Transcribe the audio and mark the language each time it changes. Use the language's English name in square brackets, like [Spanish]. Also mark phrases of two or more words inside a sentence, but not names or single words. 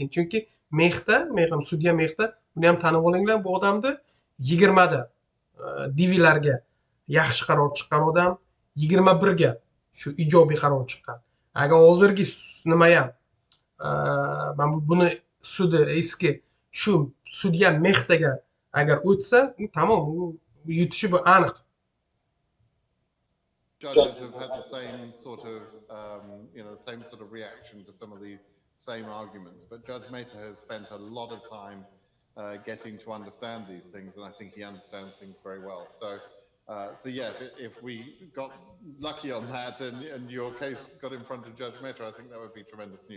[Uzbek] Chunki sudya Mehta, buni ham tanib olinglar, bu odamni 20 da divilarga yaxshi qaror chiqqan odam, 21 ga shu ijobiy qaror chiqqan. Agar hozirgi nima ham men buni sudi eski shu sudya Mehtaga agar o'tsa, tamom, yutishi bu aniq. [English] Judges have had the same sort of, the same sort of reaction to some of the same arguments. But Judge Mehta has spent a lot of time getting to understand these things, and I think he understands things very well. So yeah, if we got lucky on that and your case got in front of Judge Mehta, I think that would be tremendous news.